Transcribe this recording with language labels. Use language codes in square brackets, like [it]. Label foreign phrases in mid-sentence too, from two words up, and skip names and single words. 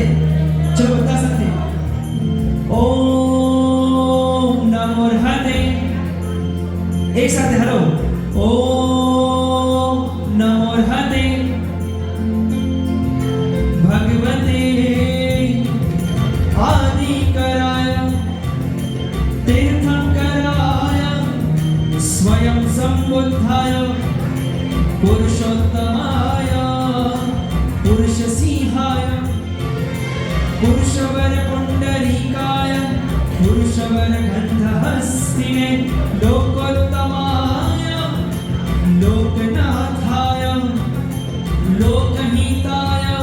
[gu] ચલો બધા સાથે [sa] ॐ नमोऽर्हते. [gu] એક સાથે હલો [sa] ॐ नमोऽर्हते भगवते आदि कराय तीर्थंकराय स्वयं संबुद्धाय पुरुषोत्तमाय पुरुषसिंहाय पुरुषवर पुंडरीकाय पुरुषवर गंधहस्तिने लोकोत्तमाय लोकनाथाय लोकहिताय